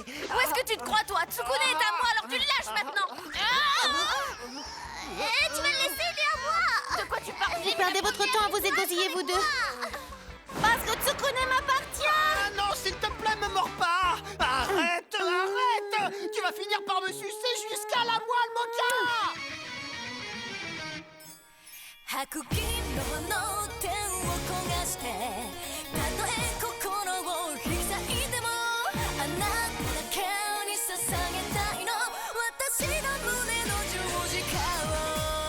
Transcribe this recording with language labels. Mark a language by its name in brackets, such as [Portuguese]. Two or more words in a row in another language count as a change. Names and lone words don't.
[French] Où est-ce que tu te crois, toi? Tsukune est à moi, alors tu le lâches maintenant. Tu vas le laisser, il est à moi. De quoi tu parles? Vous perdez votre temps à vous égosiller, vous deux. Parce que Tsukune m'appartient. Ah non, s'il te plaît, me mords pas. Arrête, arrête. Tu vas finir par me sucer jusqu'à la moelle, Mocha. [Japanese] 白銀色の手を焦がしてたとえ心を開いてもあなただけに捧げたいの私の胸の十字架を